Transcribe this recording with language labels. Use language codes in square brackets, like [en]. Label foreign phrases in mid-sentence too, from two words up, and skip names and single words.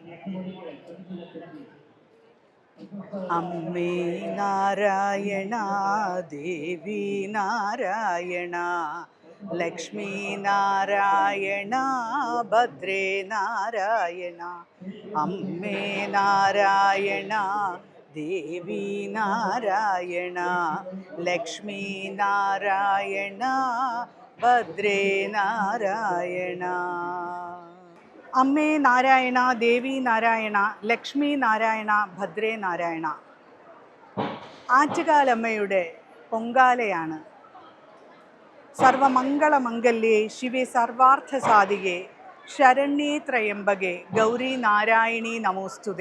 [ml] അമ്മേ നാരായണ ദേവി നാരായണ ലക്ഷ്മി നാരായണ ഭദ്രേ നാരായണ। അമ്മേ നാരായണ ദേവി നാരായണ ലക്ഷ്മി നാരായണ ഭദ്രേ നാരായണ। അമ്മേ നാരായണ, ദേവി നാരായണ, ലക്ഷ്മി നാരായണ, ഭദ്രേ നാരായണ. ആറ്റുകാലമ്മയുടെ പൊങ്കാലയാണ്. [sa] സർവമംഗളമംഗല്യേ ശിവേ സർവാർത്ഥ സാധികേ ശരണ്യേ ത്രയംബകേ ഗൗരി നാരായണീ നമോസ്തുതേ.